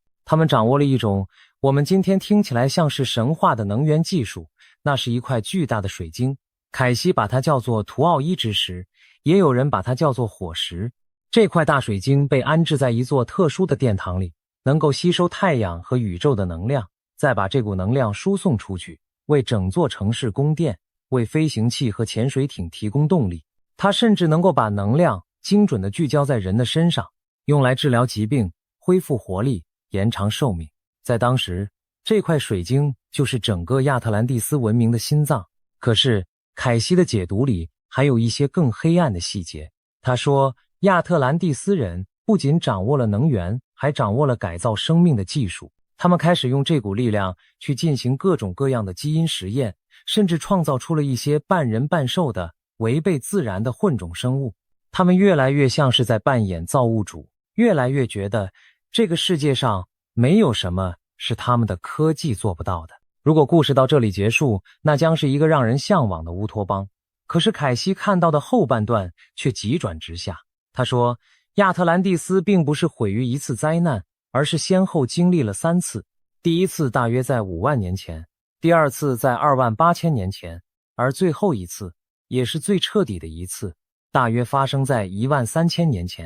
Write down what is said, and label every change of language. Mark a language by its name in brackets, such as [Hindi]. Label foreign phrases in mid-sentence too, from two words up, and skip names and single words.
[Chinese] 他們掌握了一種我們今天听起來像是神話的能源技術，那是一塊巨大的水晶。凱西把它叫做圖奧伊之石，也有人把它叫做火石。這塊大水晶被安置在一座特殊的殿堂裡，能夠吸收太陽和宇宙的能量，再把這股能量輸送出去，為整座城市供電，為飛行器和潛水艇提供動力。它甚至能夠把能量精準地聚焦在人的身上，用來治療疾病，恢復活力，延長壽命。在當時，這塊水晶就是整個亞特蘭蒂斯文明的心臟。可是凱西的解讀裡還有一些更黑暗的細節。他說，亞特蘭蒂斯人不僅掌握了能源，還掌握了改造生命的技術。他們開始用這股力量去進行各種各樣的基因實驗，甚至創造出了一些半人半獸的違背自然的混種生物。他們越來越像是在扮演造物主，越来越覺得這個世界上沒有什麼是他們的科技做不到的。如果故事到這裡結束，那將是一個讓人向往的烏托邦。可是凱西看到的後半段卻急轉直下。他說，亞特蘭蒂斯並不是毀於一次災難，而是先後經歷了3次。第一次大約在5萬年前，第二次在28000年前，而最後一次，也是最徹底的一次，大約發生在13000年前。